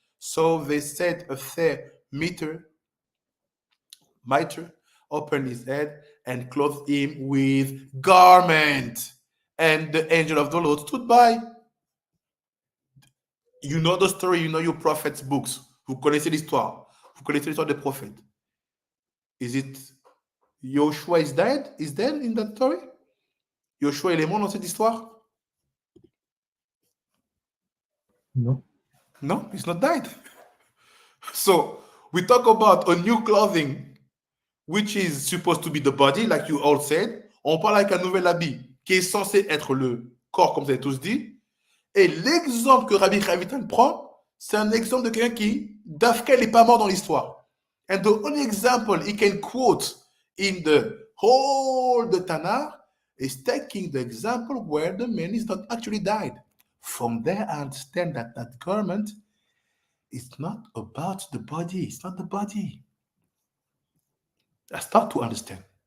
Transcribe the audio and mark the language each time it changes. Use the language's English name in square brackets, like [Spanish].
[English] So they set a fair mitre upon his head and clothed him with garment. And the angel of the Lord stood by. You know the story, you know your prophets' books. [French] Vous connaissez l'histoire. Vous connaissez l'histoire des prophètes. [English] Is it Joshua is dead? Is dead in that story? [French] Joshua il est mort dans cette histoire? Non. [English] No, he's not died. So we talk about a new clothing, which is supposed to be the body, like you all said. [French] On parle avec un nouvel habit qui est censé être le corps, comme vous avez tous dit. Et l'exemple que Rabbi Chavitan prend, c'est un exemple de quelqu'un qui, d'Afkel, n'est pas mort dans l'histoire. [English] And the only example he can quote in the whole the Tanakh is taking the example where the man is not actually died. From there, I understand that that garment is not about the body. It's not the body. I start to understand.